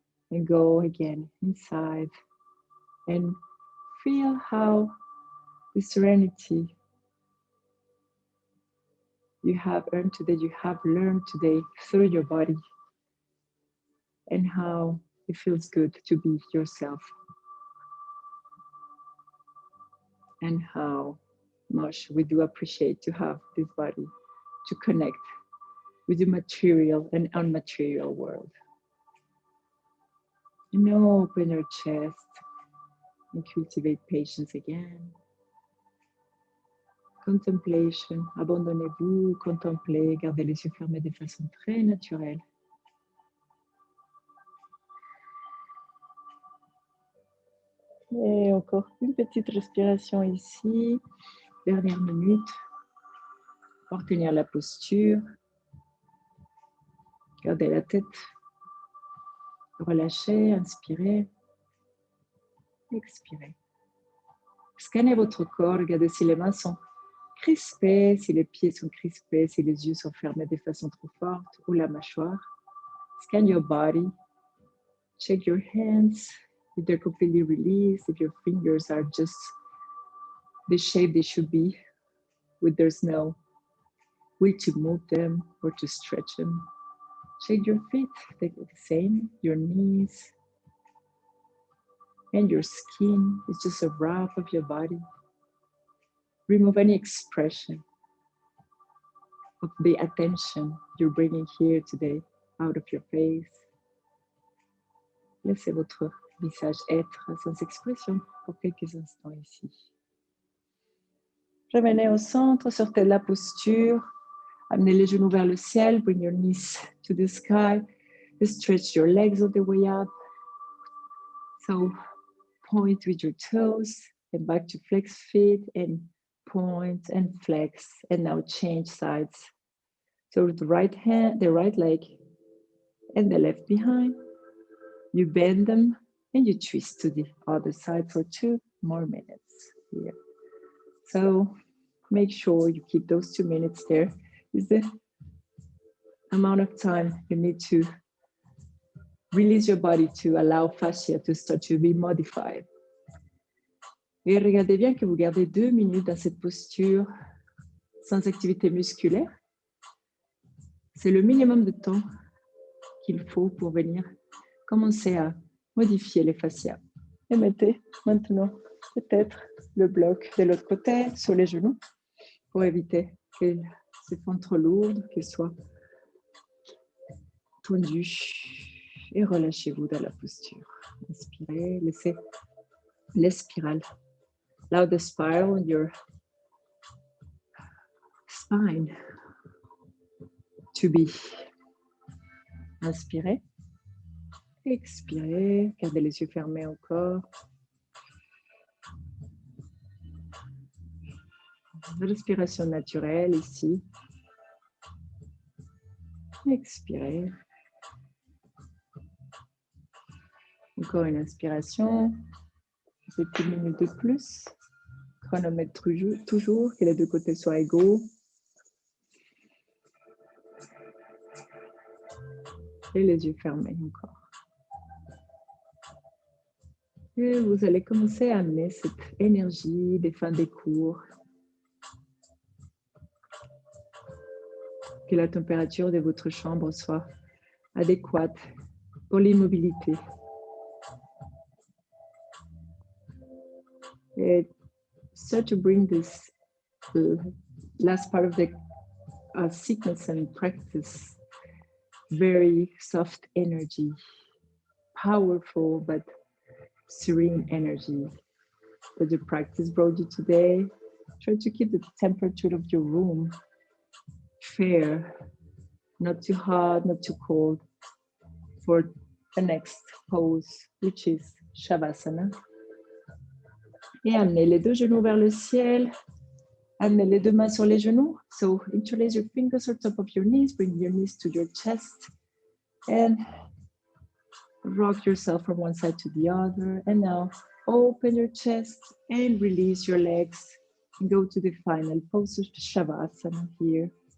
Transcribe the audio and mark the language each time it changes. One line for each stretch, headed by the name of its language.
English: And go again inside and feel how the serenity you have earned today, you have learned today through your body, and how it feels good to be yourself, and how much we do appreciate to have this body to connect with the material and unmaterial world. And now open your chest and cultivate patience again.
French: Contemplation, abandonnez-vous, contemplez, gardez les yeux fermés de façon très naturelle. Et encore une petite respiration ici. Dernière minute. Pour tenir la posture. Gardez la tête. Relâchez, inspirez. Expirez. Scannez votre corps, regardez si les mains sont crispés, si les pieds sont crispés, si les yeux sont fermés de façon trop forte, ou la mâchoire.
English: Scan your body. Check your hands, if they're completely released, if your fingers are just the shape they should be, there's no way to move them or to stretch them. Check your feet, the same, your knees, and your skin is just a wrap of your body. Remove any expression of the attention you're bringing here today out of your face.
French: Laissez votre visage être sans expression pour quelques instants ici. Revenez au centre, sortez de la posture. Amenez les genoux vers le ciel.
English: Bring your knees to the sky. Stretch your legs all the way up. So point with your toes and back to flex feet and point and flex, and now change sides. So the right hand, the right leg, and the left behind. You bend them and you twist to the other side for 2 more minutes here. So make sure you keep those 2 minutes there. Is the amount of time you need to release your body to allow fascia to start to be modified.
French: Et regardez bien que vous gardez 2 minutes dans cette posture sans activité musculaire. C'est le minimum de temps qu'il faut pour venir commencer à modifier les fascias. Et mettez maintenant peut-être le bloc de l'autre côté sur les genoux pour éviter qu'elle se fasse trop lourde, qu'elle soit tendue. Et relâchez-vous dans la posture. Inspirez, laissez les spirales.
English: Allow the spiral on your spine to be.
French: Inspirez. Expirez. Gardez les yeux fermés encore. Respiration naturelle ici. Expirez. Encore une inspiration. Petite minute de plus. Chronomètre toujours, que les deux côtés soient égaux. Et les yeux fermés encore. Et vous allez commencer à amener cette énergie des fins des cours. Que la température de votre chambre soit adéquate pour l'immobilité.
English: Et start to bring this last part of the sequence and practice, very soft energy, powerful but serene energy that the practice brought you today. Try to keep the temperature of your room fair, not too hot, not too cold, for the next pose, which is Shavasana.
French: Et amenez les deux genoux vers le ciel. Amenez les deux mains sur les genoux.
English: So interlace your fingers on top of your knees. Bring your knees to your chest. And rock yourself from one side to the other. And now open your chest and release your legs. And go to the final pose of Shavasana here.